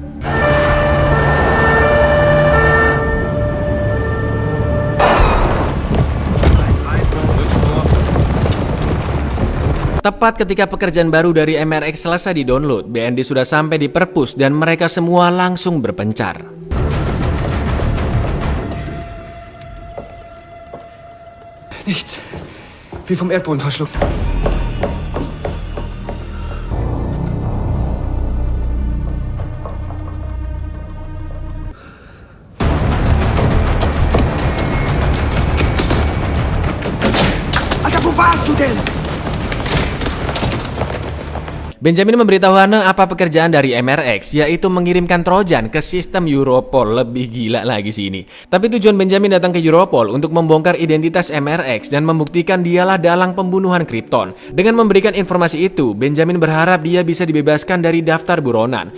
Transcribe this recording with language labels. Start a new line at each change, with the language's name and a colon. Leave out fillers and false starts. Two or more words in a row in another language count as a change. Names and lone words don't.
Indonesian: Tepat ketika pekerjaan baru dari MRX selesai di-download, BND sudah sampai di perpus dan mereka semua langsung berpencar.
German: Nichts. Wie vom Erdboden verschluckt. Alter, wo warst du denn?
Indonesian: Benjamin memberitahu Hana apa pekerjaan dari MRX, yaitu mengirimkan Trojan ke sistem Europol. Lebih gila lagi sini. Tapi tujuan Benjamin datang ke Europol untuk membongkar identitas MRX dan membuktikan dialah dalang pembunuhan Krypton. Dengan memberikan informasi itu, Benjamin berharap dia bisa dibebaskan dari daftar buronan.